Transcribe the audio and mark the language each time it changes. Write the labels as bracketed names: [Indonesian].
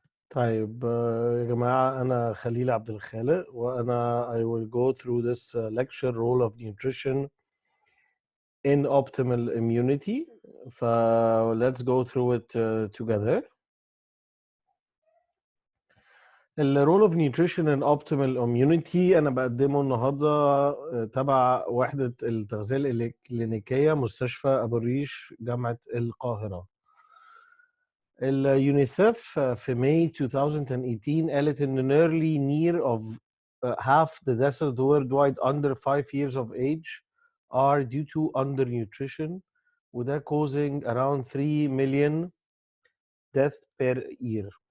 [Arabic] طيب يا جماعة أنا خليل عبد الخالق وأنا [English] I will go through this lecture role of nutrition in optimal immunity. Let's go through it together. [Arabic] الرول [English] of nutrition in optimal immunity [Arabic] أنا بقدمه النهاردة تبع وحدة التغذية الكلينيكية مستشفى أبو الريش جامعة القاهرة. اليونيسف في ماي 2018 قالت ان [English] nearly near of half the deaths worldwide under 5 years of age are due to undernutrition [Arabic] وده [English] causing around 3 million deaths per year.